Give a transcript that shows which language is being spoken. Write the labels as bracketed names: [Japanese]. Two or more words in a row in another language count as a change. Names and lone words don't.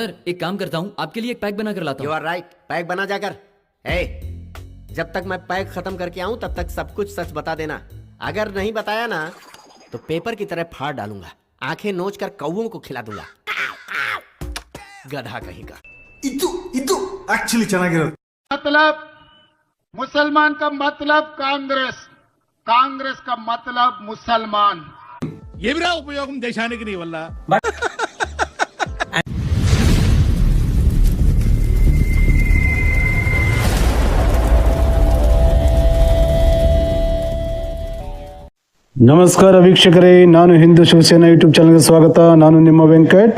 [Hindi] सर एक काम करता हूँ, आपके लिए एक पैक बना कर लाता यू हूँ। [English] are right, [Hindi] पैक बना जाकर। ए, जब तक मैं पैक खत्म करके आऊं तब तक सब कुछ सच बता देना। अगर नहीं बताया ना तो पेपर की तरह फाड़ डालूंगा, आंखें नोच कर कौवों को खिला दूंगा। गधा कहीं का। [Kannada] ಇದು ಆಕ್ಚುಲಿ ಚೆನ್ನಾಗಿರೋದು. [Hindi] मतलब मुसलमान का मतलब कांग्रेस, कांग्रेस का मतलब मुसलमान. [Telugu] ఏమిరా ఉపయోగం దేశానికి నీ వల్ల? [Kannada] ನಮಸ್ಕಾರ ವೀಕ್ಷಕರೇ, ನಾನು ಹಿಂದೂ ಶಿವಸೇನಾ ಯೂಟ್ಯೂಬ್ ಚಾನಲ್ಗೆ ಸ್ವಾಗತ. ನಾನು ನಿಮ್ಮ ವೆಂಕಟ್.